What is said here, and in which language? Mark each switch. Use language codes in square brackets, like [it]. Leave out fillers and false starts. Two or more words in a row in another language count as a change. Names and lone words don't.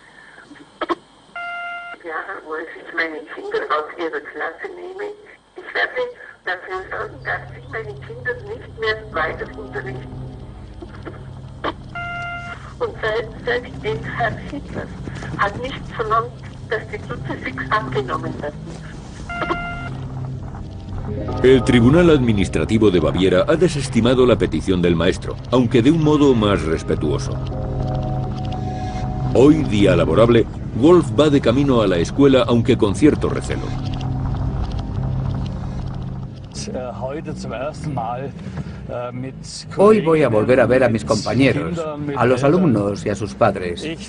[de] Ja, Herr Wolff, ich meine Kinder aus Ihrer Klasse nehme, ich werde dafür sorgen, dass Sie meine Kinder nicht mehr weiter unterrichten. Und selbst den Herr Hitler hat nicht verlangt, dass die Kruzifix abgenommen werden. [es] El Tribunal Administrativo de Baviera ha desestimado la petición del maestro, aunque de un modo más respetuoso. Hoy, día laborable, Wolff va de camino a la escuela, aunque con cierto recelo. Hoy voy a volver a ver a mis compañeros, a los alumnos y a sus padres.